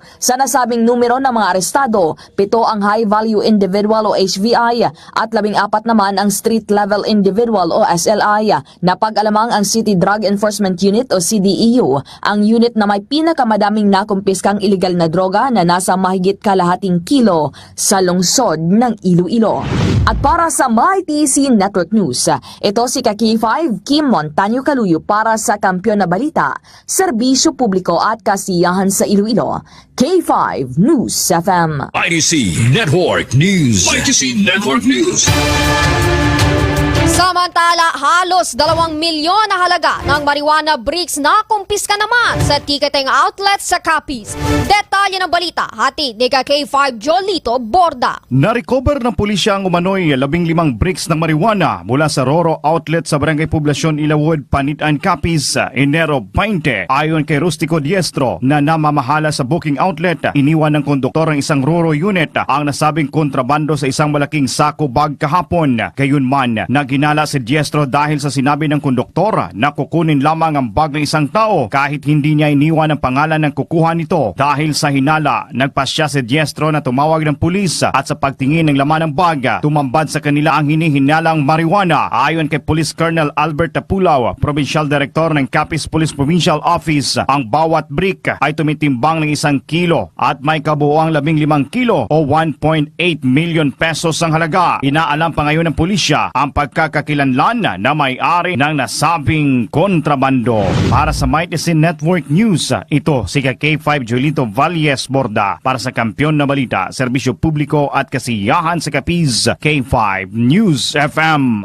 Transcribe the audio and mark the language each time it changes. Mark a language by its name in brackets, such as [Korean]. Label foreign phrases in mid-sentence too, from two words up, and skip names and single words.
[Filipino] Sa nasabing numero ng mga arestado, 7 ang [English] high-value individual [Filipino] o HVI at 14 naman ang [English] street-level individual [Filipino] o SLI. Napag-alamang ang City Drug Enforcement Unit o CDEU, ang unit na may pinakamadaming nakumpiskang iligal na droga na nasa mahigit kalahating kilo sa lungsod ng Iloilo. At para sa Mighty C Network News, ito si K5 Kim Montaño Kaluyo para sa Kampiyon na Balita, Serbisyo Publiko at Kasiyahan sa Iloilo. K5 News FM. Mighty C Network News. Mighty C Network News. Samantala, halos 2 milyon na halaga ng [English] marijuana bricks [Filipino] na kumpiska naman sa [English] ticketing outlet [Filipino] sa Capiz. Detalye ng balita, hati ni K5 Jolito Borda. Na-recover ng pulisya ang umano'y 15 bricks ng marijuana mula sa Roro Outlet sa Barangay Poblasyon Ilawod, Panitan, Capiz, Enero 20. Ayon kay Rustico Diestro na namamahala sa [English] booking outlet, [Filipino] iniwan ng konduktor ng isang Roro unit ang nasabing kontrabando sa isang malaking sako bag kahapon. Gayunman, naginala si Diestro dahil sa sinabi ng konduktor na kukunin lamang ang bag ng isang tao kahit hindi niya iniwan ang pangalan ng kukuha nito. Dahil sa hinala, nagpasya si Diestro na tumawag ng pulis at sa pagtingin ng laman ng bag, tumambad sa kanila ang hinihinalang marijuana. Ayon kay Police Colonel Albert Tapulaw, [English] Provincial Director [Filipino] ng Capiz Police Provincial Office, ang bawat brick ay tumitimbang ng 1 kilo at may kabuoang 15 kilo o 1.8 [English] million pesos [Filipino] ang halaga. Inaalam pa ngayon ng pulisya ang pagkakakilanlan na may-ari ng nasabing kontrabando. Para sa Mighty C Network News, ito si K5 Jolito Valles Borda para sa Kampiyon na Balita, Serbisyo Publiko at Kasiyahan sa Capiz, K5 News FM.